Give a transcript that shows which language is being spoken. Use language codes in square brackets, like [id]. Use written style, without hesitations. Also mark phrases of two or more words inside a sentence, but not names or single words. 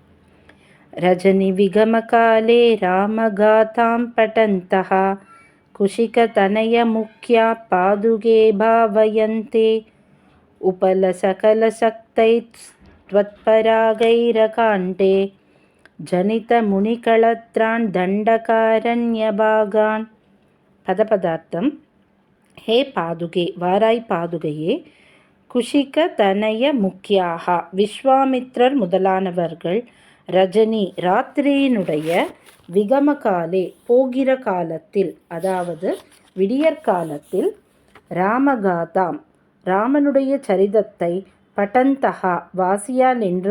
[sa] रजनिविगमकाले रामगाथां पठन्तः कुशिकतनयमुख्या पादुके भावयन्ते उपलसकलशक्तैस्त्वत्परागैरकाण्डे जनितमुनिकळत्रान् दण्डकारण्यभागान्. [ta] பதபதார்த்தம். [sa] हे पादुके, [ta] வாராய் பாதுகையே, [sa] कुशिक तनय [ta] முக்கியாக விஸ்வாமித்ரர் முதலானவர்கள் ரஜினி ராத்திரியினுடைய விகமகாலே போகிற காலத்தில், அதாவது விடியற்காலத்தில், ராமகாதாம் ராமனுடைய சரிதத்தை பட்டந்தகா வாசியா நின்று